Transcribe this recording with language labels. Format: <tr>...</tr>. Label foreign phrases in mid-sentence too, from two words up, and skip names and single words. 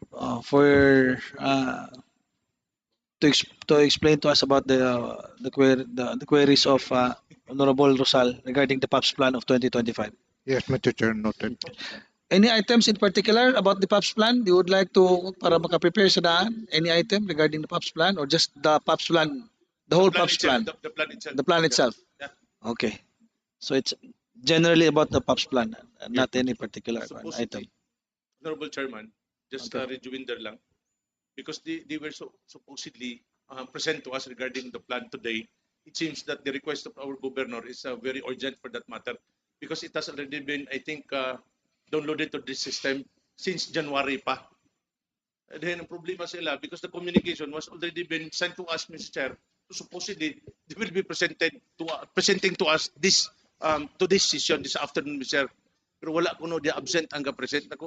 <en>for to explain to us about the queries of Honorable Rosal regarding the PAPS plan of 2025. Yes, Mr. Chair, noted. Any items in particular about the PAPS plan you would like to</en> <hil>para maka-prepare sa daan?</hil> <en>Any item regarding the PAPS plan or just the PAPS plan, the whole PAPS plan? The plan itself. The plan itself. Yeah. Okay. So it's generally about the PAPS plan, not Yeah. any particular Supposedly, item. Honorable Chairman, just Okay. rejoinder lang. Because they were supposedly present to us regarding the plan today, it seems that the request of our governor is very urgent for that matter because it has already been, I think, downloaded to this system</en> <hil>since January pa.</hil> <en>And then</en> <hil>ang problema sila</hil> <en>because the communication was already been sent to us, Mr. Chair. So supposedly they will be presenting to us this to this session this afternoon, Mr. Chair.</en> <hil>Pero wala kuno dia absent ang present nako.</hil>